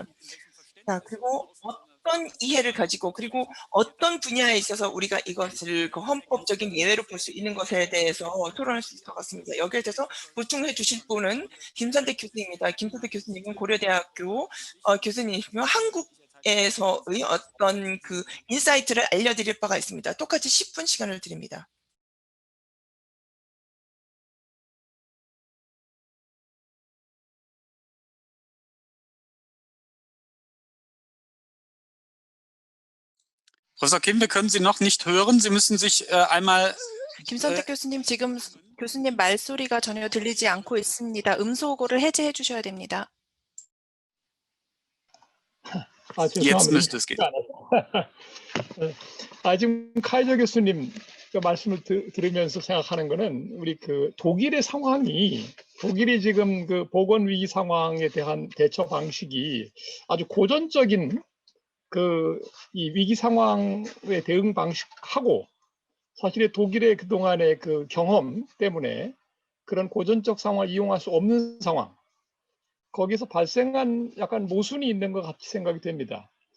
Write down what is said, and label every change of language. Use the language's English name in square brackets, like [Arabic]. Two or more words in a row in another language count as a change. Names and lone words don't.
[Korean] 자, 그리고 어떤 이해를 가지고 그리고 어떤 분야에 있어서 우리가 이것을 그 헌법적인 예외로 볼 수 있는 것에 대해서 토론할 수 있을 것 같습니다. 여기에 대해서 보충해 주실 분은 김선택 교수입니다. 김선택 교수님은 고려대학교 교수님이시며 한국에서의 어떤 그 인사이트를 알려드릴 바가 있습니다. 똑같이 10분 시간을 드립니다. [German] Professor Kim, wir können Sie noch nicht hören. Sie müssen sich einmal. [Korean] 김선택 교수님, 지금 교수님 말소리가 전혀 들리지 않고 있습니다. 음소거를 해제해 주셔야 됩니다. [German] Jetzt [Korean] 죄송합니다. [German] müsste es gehen. [Korean] 지금 카이저 교수님 그 말씀을 들으면서 생각하는 거는 우리 그 독일의 상황이 독일이 지금 그 보건 위기 상황에 대한 대처 방식이 아주 고전적인 그 이 위기 상황의 대응 방식하고 사실은 독일의 그동안의 그 경험 때문에 그런 고전적 상황을 이용할 수 없는 상황, 거기서 발생한 약간 모순이 있는 것 같이 생각이 됩니다.